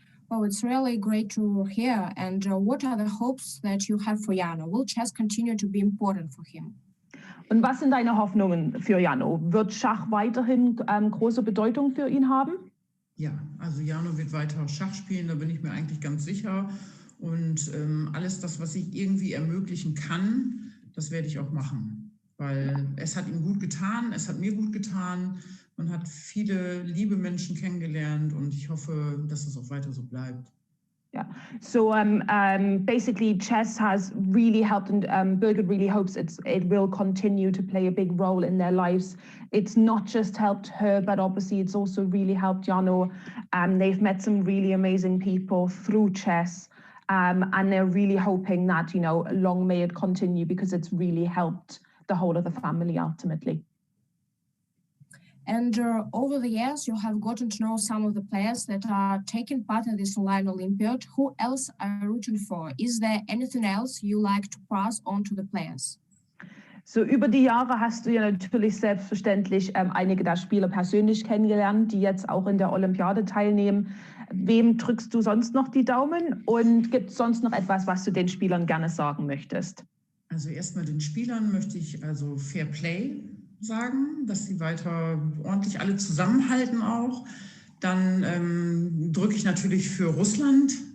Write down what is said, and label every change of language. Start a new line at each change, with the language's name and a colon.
English: Oh, it's really great to hear. And what are the hopes that you have for Jano? Will chess continue to be important for him?
German: Und was sind deine Hoffnungen für Jano? Wird Schach weiterhin große Bedeutung für ihn haben? Ja, also Jano wird weiter Schach spielen, da bin ich mir eigentlich ganz sicher. Und alles das, was ich irgendwie ermöglichen kann, das werde ich auch machen. Weil es hat ihm gut getan, es hat mir gut getan. Man hat viele liebe Menschen kennengelernt und ich hoffe, dass es auch weiter so bleibt.
English: Yeah, so basically chess has really helped, and Birgit really hopes it will continue to play a big role in their lives. It's not just helped her, but obviously it's also really helped Jano. They've met some really amazing people through chess, and they're really hoping that, long may it continue, because it's really helped the whole of the family ultimately. And over the years, you have gotten to know some of the players that are taking part in this online Olympiad. Who else are you rooting for? Is there anything else you like to pass on to the players?
German: So über die Jahre hast du ja natürlich selbstverständlich einige der Spieler persönlich kennengelernt, die jetzt auch in der Olympiade teilnehmen. Wem drückst du sonst noch die Daumen? Und gibt es sonst noch etwas, was du den Spielern gerne sagen möchtest? Also erstmal den Spielern möchte ich also Fair Play sagen, dass sie weiter ordentlich alle zusammenhalten auch. Dann drücke ich natürlich für Russland,